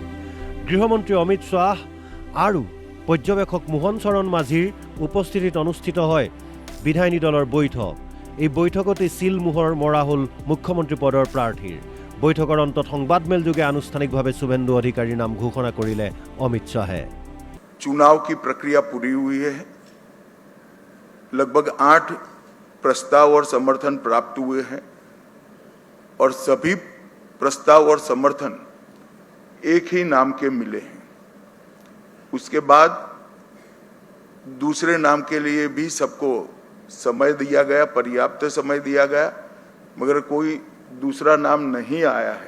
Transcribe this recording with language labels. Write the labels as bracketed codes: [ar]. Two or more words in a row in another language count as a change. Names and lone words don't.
[as] গৃহমন্ত্ৰী অমিত শ্বাহ আৰু পৰ্যবেক্ষক মোহন চৰণ মাঝিৰ উপস্থিতিত অনুষ্ঠিত হয় বিধায়িনী দলৰ বৈঠক। এই বৈঠকতে চিলমোহৰ মৰা হ'ল মুখ্যমন্ত্ৰী পদৰ প্ৰাৰ্থীৰ। বৈঠকৰ অন্তত সংবাদমেলযোগে আনুষ্ঠানিকভাৱে শুভেন্দু অধিকাৰীৰ নাম ঘোষণা কৰিলে অমিত শ্বাহে। [hi] चुनाव की प्रक्रिया पूरी हुई है। लगभग 8 प्रस्ताव और समर्थन प्राप्त हुए हैं और सभी प्रस्ताव और समर्थन एक ही नाम के मिले हैं। उसके बाद दूसरे नाम के लिए भी सबको समय दिया गया, पर्याप्त समय दिया गया, मगर कोई दूसरा नाम नहीं आया है।